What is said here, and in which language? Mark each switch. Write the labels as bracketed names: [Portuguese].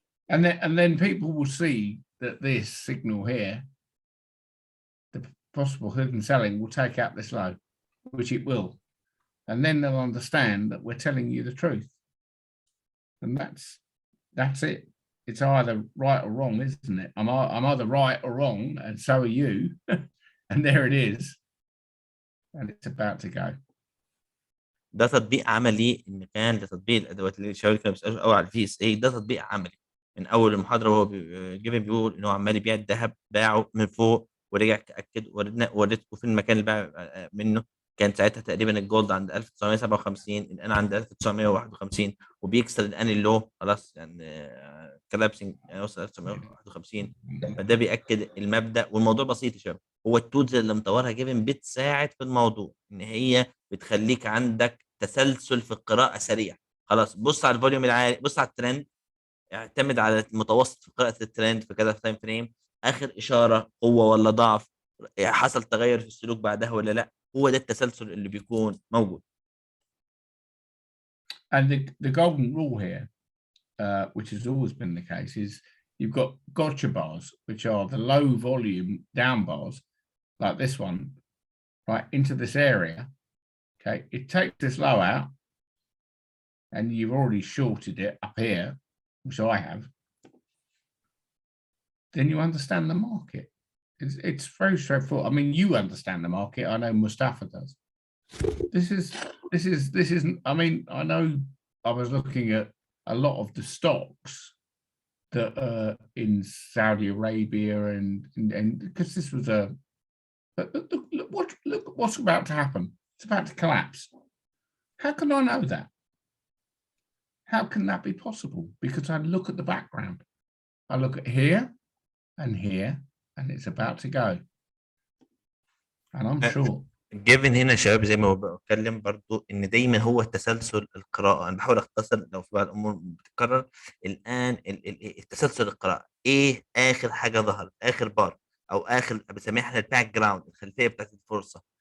[English] And then people will see that this signal here, the possible hidden selling, will take out this low, which it will. And then they'll understand that we're telling you the truth. And that's it. It's either right or wrong, isn't it? I'm either right or wrong, and so are you. And there it is. And it's about to go. [Arabic] ده تطبيق عملي ان كان لتطبيق الادوات اللي الشباب كانوا بيسالوا قوي على الفي اس اي. ده تطبيق عملي من اول المحاضره وهو جيفين بيقول ان هو عمال يبيع الذهب، باعه من فوق ورجع اكد، وريتكم في المكان اللي باع منه. كان ساعتها تقريبا الجولد عند 1957، الان عند 1951، وبيكسر الان اللو خلاص يعني كلابسنج يعني وصل 1951. فده بيأكد المبدأ، والموضوع بسيط يا شباب. هو التولز اللي مطورها جيفن بتساعد في الموضوع، ان هي بتخليك عندك تسلسل في القراءة سريع. خلاص بص على الفوليوم العالي، بص على الترند، اعتمد على المتوسط في قراءة الترند في كذا تايم فريم، اخر اشارة قوة ولا ضعف، حصل تغير في السلوك بعدها ولا لا. هو ده التسلسل اللي بيكون موجود. [English] And the golden rule here, which has always been the case, is you've got gotcha bars, which are the low volume down bars, like this one, right into this area. Okay, it takes this low out, and you've already shorted it up here, which I have. Then you understand the market. It's very straightforward. I mean, you understand the market. I know Mustafa does. This isn't. I mean, I know I was looking at a lot of the stocks that are in Saudi Arabia, and because this was a. But look what's about to happen. It's about to collapse. How can I know that? How can that be possible? Because I look at the background. I look at here and here, and it's about to go. And I'm sure. [Arabic] جيفن هنا يا شباب زي ما بتكلم برضو ان دايما هو التسلسل القراءه. انا بحاول اختصر لو في بعض الامور بتتكرر. الان التسلسل القراءه ايه؟ اخر حاجه ظهرت، اخر بار، او اخر بنسميها احنا الباك جراوند، الخلفيه بتاعت الفرصه.